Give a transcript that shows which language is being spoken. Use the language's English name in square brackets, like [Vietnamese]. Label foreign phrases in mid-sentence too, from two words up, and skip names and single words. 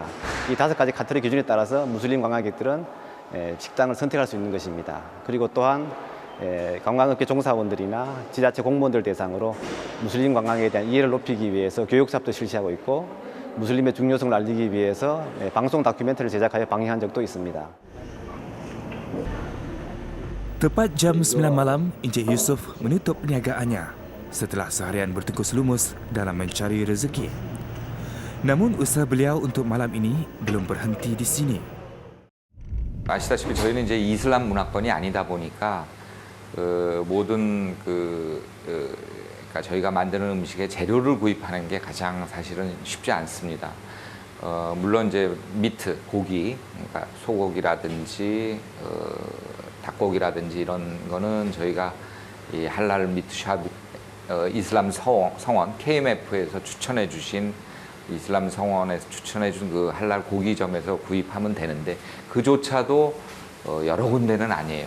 [Korean] 이 5가지 카테고리 기준에 따라서 무슬림 관광객들은 식당을 선택할 수 있는 것입니다. 그리고 또한 관광업계 종사원들이나 지자체 공무원들 대상으로 무슬림 관광에 대한 이해를 높이기 위해서 교육 사업도 실시하고 있고 무슬림의 중요성을 알리기 위해서 방송 다큐멘터리를 제작하여 방영한 적도 있습니다. [Malay] Tepat jam 9 malam, Encik Yusof menutup perniagaannya setelah seharian bertengkus lumus dalam mencari rezeki. Namun usaha beliau untuk malam ini belum berhenti di sini. [Korean] 아시다시피 저희는 이제 이슬람 문화권이 아니다 보니까 모든 그러니까 저희가 만드는 음식에 재료를 구입하는 게 가장 사실은 쉽지 않습니다. 물론 이제 미트, 고기, 그러니까 소고기라든지 닭고기라든지 이런 거는 저희가 이 할랄 미트샵 이슬람 성원 KMF에서 추천해 주신 이슬람 성원에서 추천해 준 그 할랄 고기점에서 구입하면 되는데 그조차도 여러 군데는 아니에요.